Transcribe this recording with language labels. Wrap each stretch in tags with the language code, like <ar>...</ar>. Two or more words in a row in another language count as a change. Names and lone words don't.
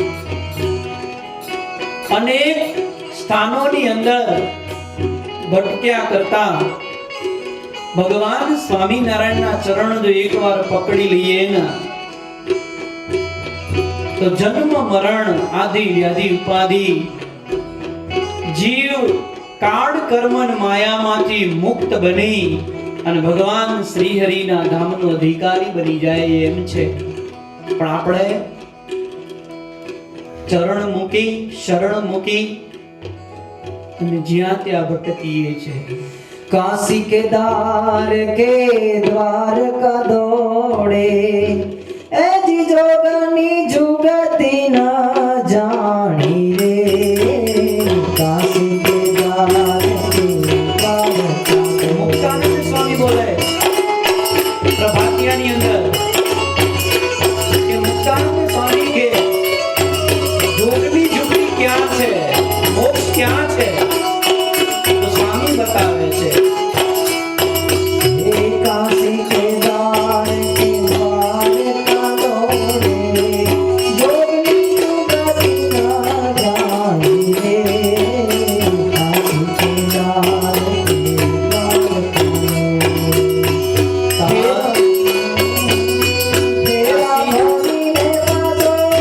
<gu>અનેક સ્થાનોની અંદર ભટક્યા કરતા ભગવાન સ્વામિનારાયણના ચરણ જો એકવાર પકડી લઈએ ને, તો જન્મ મરણ આદિ વ્યાધિ ઉપાધિ જીવ કાળ કર્મ અને માયામાંથી મુક્ત બની અને ભગવાન શ્રી હરિના ધામનો અધિકારી બની જાય એમ છે. પણ આપણે ચરણ મૂકી શરણ મૂકી અને જ્યાં ત્યાં ભટકીએ છે।</gu> <hi>काशी के द्वार के द्वार का दौड़े ए जी जोगनी जुगती न जानी रे। काशी के द्वार के द्वार का</hi> <gu>મુક્તાનંદ સ્વામી બોલે પ્રભાતિયાની અંદર કે મુક્તાનંદ સ્વામી કે જોગની ઝૂંપડી ક્યાં છે, મોક્ષ ક્યાં છે, તો સ્વામી બતાવે છે।</gu> <hi>हे काशी के द्वार के द्वार का दौड़े जोगनी जुगती न जानी रे। काशी के द्वार के द्वार का तेरा भोली ने बाजो</hi>